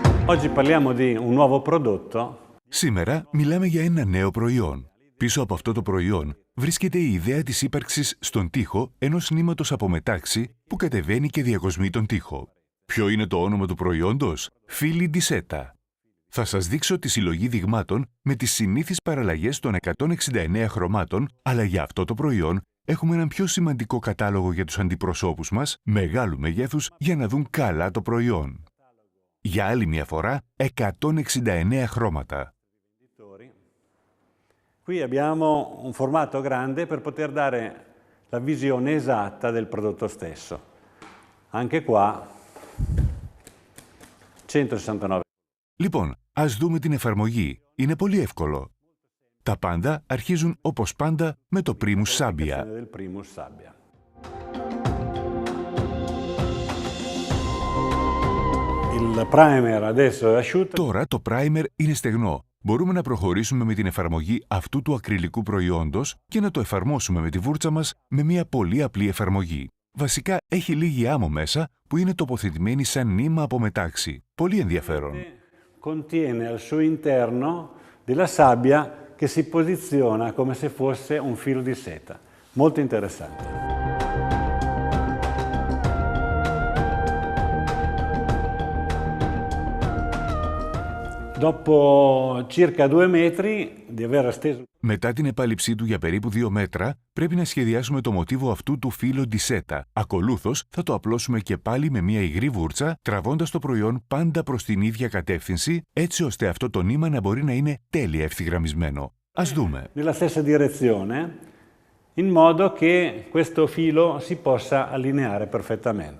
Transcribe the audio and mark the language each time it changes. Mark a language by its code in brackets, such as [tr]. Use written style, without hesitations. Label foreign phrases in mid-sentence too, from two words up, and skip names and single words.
[it] Oggi parliamo di un nuovo prodotto. [el] Σήμερα μιλάμε για ένα νέο προϊόν. Πίσω από αυτό το προϊόν βρίσκεται η ιδέα της ύπαρξης στον τοίχο ενός νήματος από μετάξι που κατεβαίνει και διακοσμεί τον τοίχο. Ποιο είναι το όνομα του προϊόντος? Fili di Seta. Θα σας δείξω τη συλλογή δειγμάτων με τις συνήθεις παραλλαγές των 169 χρωμάτων, αλλά για αυτό το προϊόν έχουμε έναν πιο σημαντικό κατάλογο για τους αντιπροσώπους μας, μεγάλου μεγέθους, για να δουν καλά το προϊόν. Για άλλη μια φορά, 169 χρώματα. [it] Qui abbiamo un formato grande per poter dare la visione esatta del prodotto stesso. Anche qua 169. [el] Λοιπόν, ας δούμε την εφαρμογή. Είναι πολύ εύκολο. Τα πάντα αρχίζουν όπως πάντα με το Primus Sabia. [it] Il primer adesso è asciutto. [el] Τώρα το primer είναι στεγνό. Μπορούμε να προχωρήσουμε με την εφαρμογή αυτού του ακριλικού προϊόντος και να το εφαρμόσουμε με τη βούρτσα μας με μια πολύ απλή εφαρμογή. Βασικά έχει λίγη άμμο μέσα που είναι τοποθετημένη σαν νήμα από μετάξι. Πολύ ενδιαφέρον. [it] Contiene al suo interno della sabbia che si posiziona come se fosse un filo di seta. Molto interessante. Dopo circa 2 metri di aver esteso. [el] Μετά την επάλυψή του για περίπου 2 μέτρα, πρέπει να σχεδιάσουμε το μοτίβο αυτού του φύλλου [it] di seta. [el] Ακολούθως, θα το απλώσουμε και πάλι με μια υγρή βούρτσα, τραβώντας το προϊόν πάντα προς την ίδια κατεύθυνση, έτσι ώστε αυτό το νήμα να μπορεί να είναι τέλεια ευθυγραμμισμένο. Ας δούμε. [it] Nella stessa direzione, in modo che questo filo si possa allineare perfettamente.